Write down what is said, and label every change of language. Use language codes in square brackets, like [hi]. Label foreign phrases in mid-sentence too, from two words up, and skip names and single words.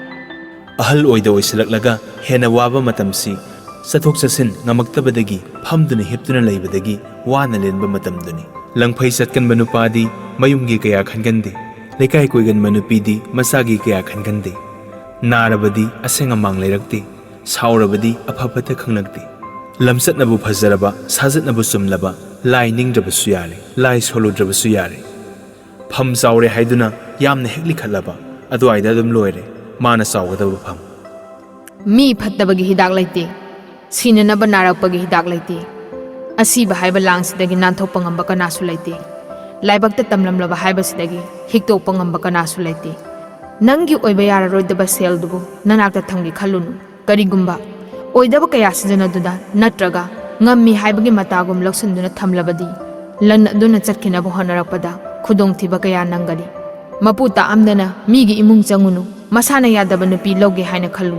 [mni] ꯑꯍꯜ ꯑꯣꯏꯗꯥ ꯑꯣꯏꯁꯜꯂꯛꯂꯒꯥ ꯍꯦꯟꯅꯥ ꯋꯥꯕꯥ ꯃꯇꯝꯁꯤ ꯆꯊꯣꯛ ꯆꯁꯤꯟ ꯉꯝꯗꯕꯗꯒꯤ ꯐꯝꯗꯨꯅꯥ ꯍꯤꯞꯇꯨꯅꯥ ꯂꯩꯕꯗꯒꯤ ꯋꯥꯅꯥ ꯂꯦꯟꯕꯥ ꯃꯇꯝꯗꯨꯅꯤ ꯂꯪꯐꯩ ꯆꯠꯀꯟꯕꯥ ꯅꯨꯄꯥꯗꯤ ꯃꯌꯨꯃꯒꯤ ꯀꯌꯥ ꯈꯟꯒꯅꯗꯦ ꯂꯦꯀꯥꯏ ꯀꯣꯏꯒꯟꯕꯥ ꯅꯨꯄꯤꯗꯤ ꯃꯁꯥꯒꯤ ꯀꯌꯥ ꯈꯟꯒꯅꯗꯦ ꯅꯥꯔꯕꯗꯤ ꯑꯁꯦꯡ ꯃꯥꯡ ꯂꯦꯔꯛꯇꯦ ꯁꯥꯋꯔꯕꯗꯤ ꯑꯐꯠ ꯈꯪꯅꯛꯇꯦ ꯂꯝꯆꯠꯅꯕꯨ ꯐꯖꯔꯕꯥ ꯁꯥꯖꯠꯅꯕꯨ ꯆꯨꯝꯂꯕꯥ ꯂꯥꯏ ꯅꯤꯡꯗ꯭ꯔꯕꯁꯨ ꯌꯥꯔꯦ ꯂꯥꯏ ꯁꯣꯂꯨꯗ꯭ꯔꯕꯁꯨ ꯌꯥꯔꯦ ꯐꯝ ꯆꯥꯋꯔꯦ ꯍꯥꯏꯗꯨꯅꯥ ꯌꯥꯝꯅꯥ ꯍꯦꯛꯂꯤ ꯈꯜꯂꯕꯥ ꯑꯗꯨꯑꯥꯏꯗꯥ ꯑꯗꯨꯝ ꯂꯣꯏꯔꯦ ꯃꯥꯅꯥ ꯆꯥꯋꯒꯗꯕꯥ ꯐꯝ ꯃꯤ ꯐꯠꯇꯕꯒꯤ ꯍꯤꯗꯥꯛ ꯂꯩꯇꯦ ꯁꯤꯟꯅꯕꯥ ꯅꯥꯔꯛꯄꯒꯤ ꯍꯤꯗꯥꯛ ꯂꯩꯇꯦ ꯑꯁꯤꯕ ꯍꯥꯏꯕ ꯂꯥꯡꯁꯤꯗꯒꯤ ꯅꯥꯟꯊꯣꯛꯄ ꯉꯝꯕ ꯀꯅꯥꯁꯨ ꯂꯩꯇꯦ ꯂꯥꯏꯕꯛꯇ ꯇꯝꯂꯝꯂꯕ ꯍꯥꯏꯕꯁꯤꯗꯒꯤ ꯍꯤꯛꯇꯣꯛꯄ ꯉꯝꯕ ꯀꯅꯥꯁꯨ ꯂꯩꯇꯦ ꯅꯪꯒꯤ ꯑꯣꯏꯕ ꯌꯥꯔꯔꯣꯏꯗꯕ ꯁꯦꯜꯗꯨꯕꯨ ꯅꯅꯥꯛꯇ ꯊꯝꯒꯦ ꯈꯜꯂꯨꯅꯨ ꯀꯔꯤꯒꯨꯝꯕ ꯑꯣꯏꯗꯕ ꯀꯌꯥ ꯁꯤꯖꯤꯟꯅꯗꯨꯅ ꯅꯠꯇ꯭ꯔꯒ ꯉꯝꯃꯤ ꯍꯥꯏꯕꯒꯤ ꯃꯇꯥꯒꯨꯝ ꯂꯧꯁꯤꯟꯗꯨꯅ ꯊꯝꯂꯕꯗꯤ ꯂꯟ ꯑꯗꯨꯅ ꯆꯠꯈꯤꯅꯕ ꯍꯣꯠꯅꯔꯛꯄꯗ ꯈꯨꯗꯣꯡꯊꯤꯕ ꯀꯌꯥ ꯅꯪꯒꯅꯤ ꯃꯄꯨ ꯇꯥꯑꯝꯗꯅ ꯃꯤꯒꯤ ꯏꯃꯨꯡ ꯆꯪꯉꯨꯅꯨ ꯃꯁꯥꯅ ꯌꯥꯗꯕ ꯅꯨꯄꯤ ꯂꯧꯒꯦ ꯍꯥꯏꯅ ꯈꯜꯂꯨꯅꯨ